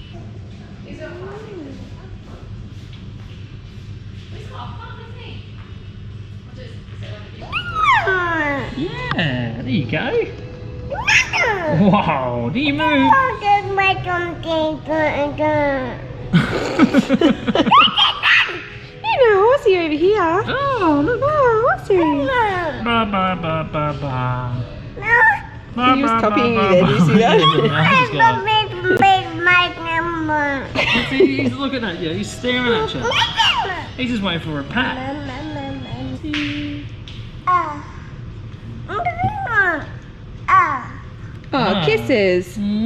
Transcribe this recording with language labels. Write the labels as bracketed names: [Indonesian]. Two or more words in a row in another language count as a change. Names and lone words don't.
[English] Yeah, there you go. Wow, do you move? Horsey over here. Oh, look. Oh, horsey. Ba ba ba ba ba. He was copying you there, did you see that? He's looking at you, he's staring at you. He's just waiting for a pat. Oh, kisses.